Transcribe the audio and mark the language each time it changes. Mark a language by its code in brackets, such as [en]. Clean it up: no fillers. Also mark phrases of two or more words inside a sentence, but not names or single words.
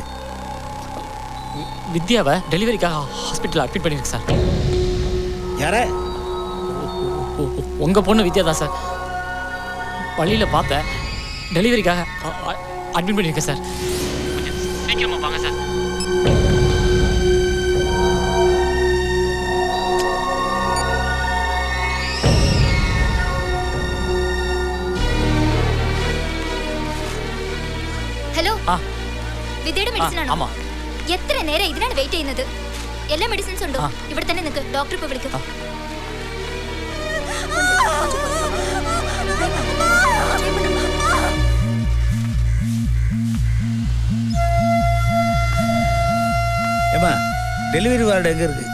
[ta] வித்யாவை டெலிவரிக்காக ஹாஸ்பிட்டலில் அட்மிட் பண்ணியிருக்கு சார். யார? உங்கள் பொண்ணு வித்யா தான் சார். பள்ளியில் பார்த்தேன், டெலிவரிக்காக அட்மிட் பண்ணியிருக்கேன் சார். சீக்கிரமாக வாங்க சார். [ml] ഹലോ വിദ്യയുടെ മെഡിസിൻ ആണോ? ആമാ. എത്ര നേരം ഇതിനാണ് വെയിറ്റ് ചെയ്യുന്നത്? എല്ലാ മെഡിസിൻസ് ഉണ്ടോ? ഇവിടെ തന്നെ നിൽക്ക്, ഡോക്ടർ ഇപ്പോൾ വിളിക്കും. [ta] ஏமா, டெலிவரி வார்டு எங்க இருக்கு?